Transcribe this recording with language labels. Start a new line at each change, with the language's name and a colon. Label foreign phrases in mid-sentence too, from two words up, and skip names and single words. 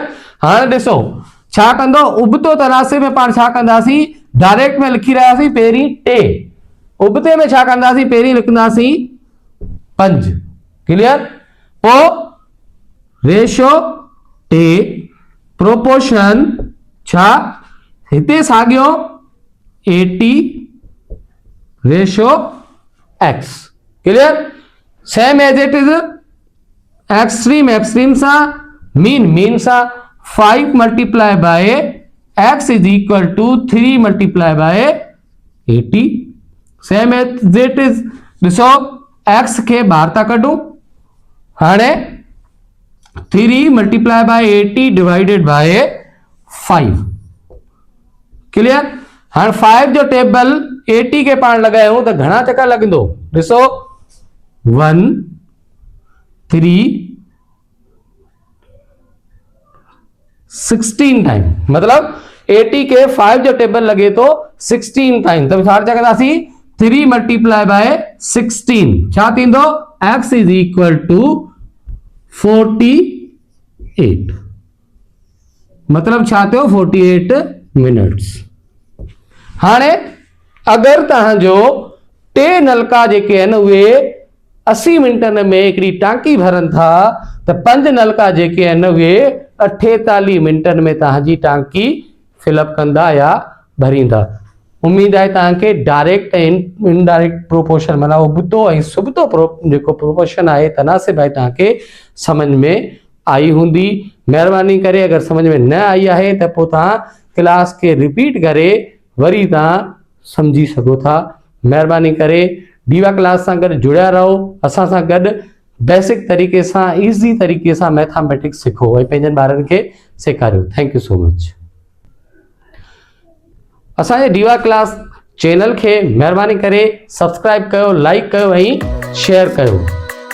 Sindhi: हाणे ॾिसो छा कंदो उबतो तनासिब में पाण छा कंदासीं डायरेक्ट में लिखी रहियासीं पहिरीं 2 उबते में छा कंदासीं पहिरीं लिखंदासीं 5। क्लियर पोइ रेशो 2 प्रोपोर्शन छा हिते साॻियो 80 रेशो x।
English: clear same as it is extreme sa mean sa 5 multiply by x is equal to 3 multiply by 80 same as it is.
Sindhi: ॾिसो x खे ॿाहिरि था कढूं हाणे 3
English: multiply by 80 divided by 5.
Sindhi: क्लियर। हाँ 5 जो टेबल 80 के पाण लगायूं तो घणा चक्कर लगंदो ॾिसो 1 3 16 टाइम, मतलब 80 के 5 जो टेबल लगे तो 16 टाइम। तो छा चकंदासीं 3
English: multiply by 16
Sindhi: छा थींदो
English: x is equal to 48,
Sindhi: मतलब छा थियो 48 मिनट्स। हाणे अगर तव्हांजो टे नलका जेके आहिनि उहे 80 मिनटनि में हिकिड़ी टांकी भरनि था त 5 नलका जेके आहिनि उहे 48 मिनटनि में तव्हांजी टांकी फिलअप कंदा या भरींदा। उम्मीद आहे तव्हांखे डायरेक्ट ऐं
English: indirect proportion
Sindhi: माना उबतो ऐं सुबतो जेको प्रोपोर्शन आहे तनासिब आहे तव्हांखे समझ में आई हूंदी। महिरबानी करे अगर समझ में न आई आहे त पोइ तव्हां क्लास के रिपीट करे वरी तव्हां समझी सघो था। महिरबानी करे दीवा क्लास सां गॾु जुड़िया रहो, असां सां गॾु बेसिक तरीक़े सां ईज़ी तरीक़े सां मैथमेटिक्स सिखो ऐं पंहिंजनि ॿारनि खे सेखारियो।
English: Thank you so much.
Sindhi: असांजे दीवा क्लास चैनल खे महिरबानी करे सब्सक्राइब कयो, लाइक कयो ऐं शेयर कयो।